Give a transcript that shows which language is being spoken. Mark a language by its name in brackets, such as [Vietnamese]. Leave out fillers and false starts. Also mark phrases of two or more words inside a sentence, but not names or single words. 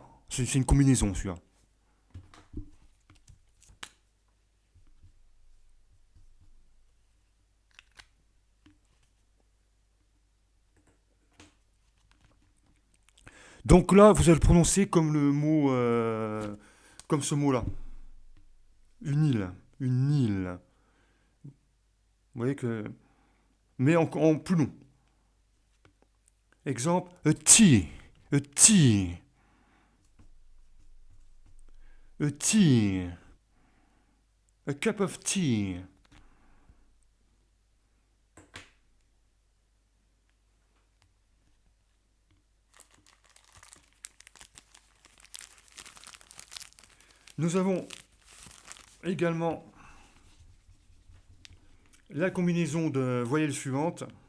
[French] C'est une combinaison celui-là. Donc là, vous allez le prononcer comme le mot, comme ce mot-là. Une île, une île. Vous voyez que, mais en plus long. Exemple, [English] a tea, a tea, a tea, a cup of tea. [French] Nous avons également la combinaison de voyelles suivantes.